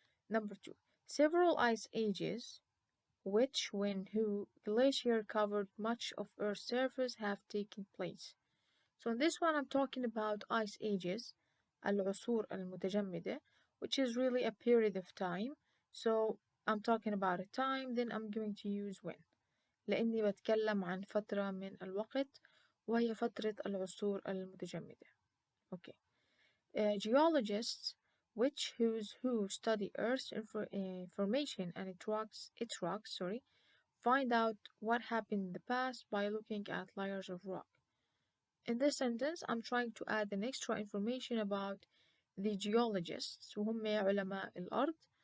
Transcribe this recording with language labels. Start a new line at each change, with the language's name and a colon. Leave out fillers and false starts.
English: Number two, several ice ages, which, when, who, glacier covered much of Earth's surface have taken place. So in this one, I'm talking about ice ages,
Arabic: العصور المتجمدة,
English: which is really a period of time. So I'm talking about a time, then I'm going to use when.
Arabic: لأني بتكلم عن فترة من الوقت وهي فترة العصور المتجمدة.
English: Okay. Geologists, who study Earth's formation and its rocks, find out what happened in the past by looking at layers of rock. In this sentence, I'm trying to add an extra information about the geologists
Arabic: وهم علماء الأرض.